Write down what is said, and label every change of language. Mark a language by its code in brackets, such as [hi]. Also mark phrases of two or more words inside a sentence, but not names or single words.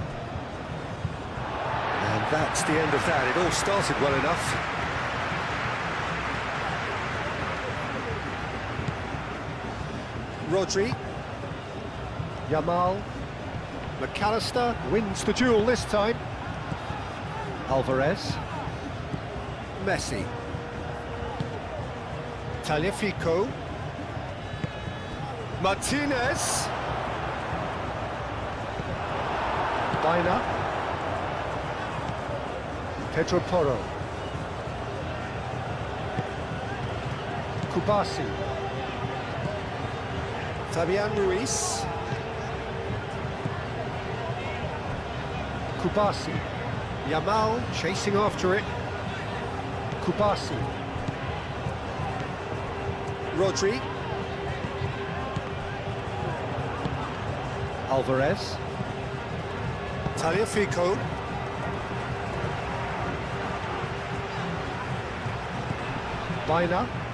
[en] And that's the end of that. It all started well enough. Rodri. Yamal. McAllister wins the duel this time. Alvarez. Messi. Tagliafico. Martinez. Baina. Pedro Porro. Kubasi. Fabian Ruiz. Kubasi. Yamal chasing after it. Kubasi. Rodri. Alvarez. Tagliafico. Baina.